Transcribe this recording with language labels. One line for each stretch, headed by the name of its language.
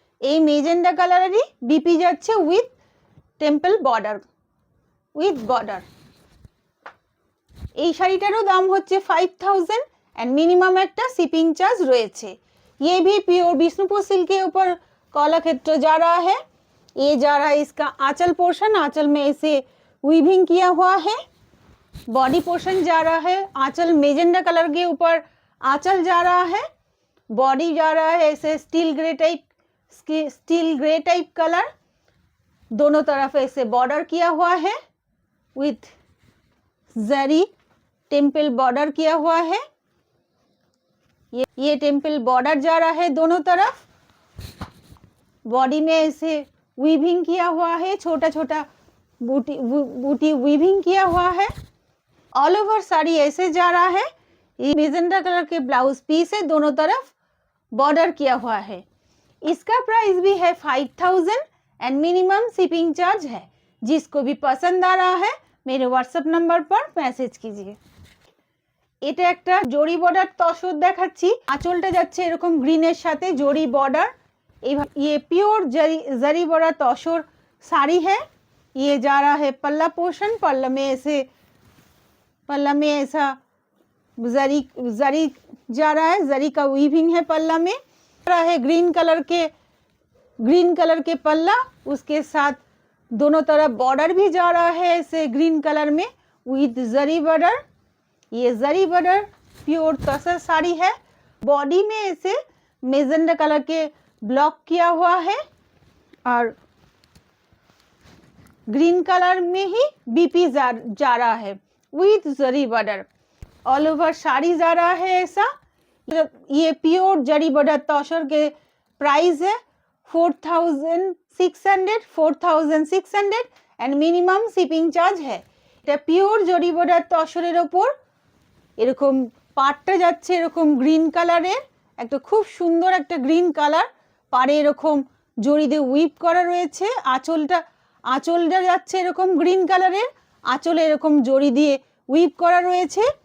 Bangla: এই magenta কালারেরই BP যাচ্ছে with temple border, এই শাড়িটারও দাম হচ্ছে 5000 एंड मिनिमम একটা শিপিং চার্জ রয়েছে।
Hindi: ये भी प्योर बिष्णुपुर सिल्क के ऊपर कलाक्षेत्र जा रहा है। ये जा रहा है इसका आंचल पोर्शन, आंचल में ऐसे वीविंग किया हुआ है। बॉडी पोर्शन जा रहा है आंचल मेजेंडा कलर के ऊपर, आंचल जा रहा है। बॉडी जा रहा है ऐसे स्टील ग्रे टाइप कलर। दोनों तरफ ऐसे बॉर्डर किया हुआ है विथ जरी टेम्पल बॉर्डर किया हुआ है। ये टेम्पल बॉर्डर जा रहा है दोनों तरफ। बॉडी में ऐसे वीविंग किया हुआ है, छोटा छोटा बूटी वीविंग किया हुआ है। ऑल ओवर साड़ी ऐसे जा रहा है। ये मेजेंडा कलर के ब्लाउज पीस है, दोनों तरफ बॉर्डर किया हुआ है। इसका प्राइस भी है 5000 एंड मिनिमम शिपिंग चार्ज है। जिसको भी पसंद आ रहा है मेरे व्हाट्सएप नंबर पर मैसेज कीजिए।
Bangla: এটা একটা জরি বর্ডার তসর দেখাচ্ছি। আঁচলটা যাচ্ছে এরকম গ্রিনের সাথে জরি বর্ডার।
Hindi: ये प्योर जरी बड़ा तौशर साड़ी है। ये जा रहा है पल्ला पोर्शन, पल्ला में ऐसा जरी जा रहा है, जरी का वीविंग है पल्ला में। रहा है ग्रीन कलर के पल्ला, उसके साथ दोनों तरफ बॉर्डर भी जा रहा है ऐसे ग्रीन कलर में विद जरी बॉर्डर। ये जरी बॉर्डर प्योर तसर साड़ी है। बॉडी में ऐसे मेजेंडा कलर के ब्लॉक किया हुआ है और ग्रीन कलर में ही बीपी जा रहा है with zari border. All over sari जा रहा है ऐसा। ये प्योर जरी बॉर्डर तौशर के प्राइस है 4600 एंड मिनिमम शिपिंग चार्ज है।
Bangla: এটা পিওর জরি বর্ডার তসরের ওপর এরকম পাটটা যাচ্ছে এরকম গ্রিন কালারের, একটা খুব সুন্দর একটা গ্রিন কালার। পাড়ে এরকম জরি দিয়ে উইপ করা রয়েছে। আঁচলটা যাচ্ছে এরকম গ্রিন কালারের, আঁচলে এরকম জরি দিয়ে উইপ করা রয়েছে।